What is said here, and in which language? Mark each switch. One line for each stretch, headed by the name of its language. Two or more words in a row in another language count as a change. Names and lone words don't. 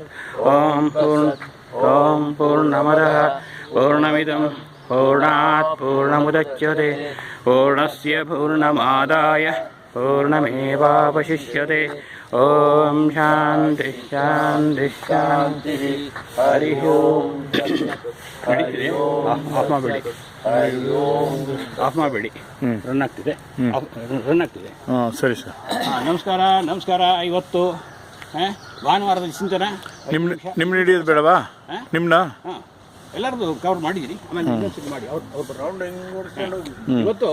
Sanskrit: ॐ पूर्णमदः पूर्णमिदं पूर्णात् पूर्णमुदच्यते, पूर्णस्य पूर्णमादाय पूर्णमेवावशिष्यते। ॐ ಶಾಂತಿ ಶಾಂತಿ ಶಾಂತಿ. ಹರಿ ಓಂ.
Kannada: ಆಫ್ ಮಾಡಬೇಡಿ, ಆಫ್ ಮಾಡಬೇಡಿ. ರನ್ ಆಗ್ತಿದೆ, ರನ್ ಆಗ್ತಿದೆ. ಸರಿ ಸರ್. ನಮಸ್ಕಾರ ನಮಸ್ಕಾರ. ಇವತ್ತು ಭಾನುವಾರದ ಚಿಂತನ. ನಿಮ್ಮ ಹಿಡಿಯೋದು ಬೇಡವಾ? ನಿಮ್ಮನ್ನ ಎಲ್ಲರದು ಕವರ್ ಮಾಡಿದ್ದೀರಿ, ಆಮೇಲೆ ಮಾಡಿ ಅವ್ರು ರೌಂಡ್ ಇವತ್ತು.